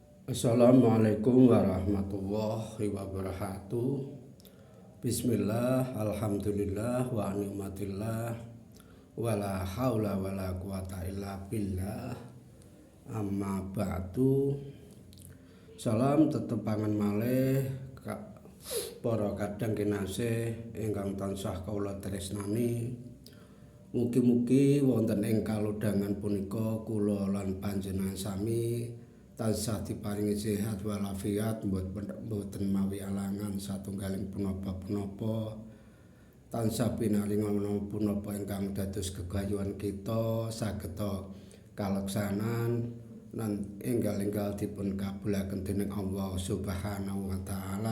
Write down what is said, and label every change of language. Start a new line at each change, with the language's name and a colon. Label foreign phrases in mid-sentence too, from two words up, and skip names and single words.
Arabic: السلام عليكم ورحمة الله وبركاته. بسم الله، الحمد لله، ونعمة الله، ولا حول ولا قوة إلا بالله. أما بعد.
Javanese: Salam tetepangan malih para kadang kinasih ingkang tansah kawula tresnani. Mugi-mugi wonten ing kalodhangan punika kula lan panjenengan sami tansah diparingi sehat walafiat, mboten mawi alangan satunggaling punapa-punapa, tansah pinaringa punapa ingkang dados gegayuhan kita sageta kaleksanan lan enggal-enggal dipun kabulaken dening
Arabic: الله سبحانه وتعالى.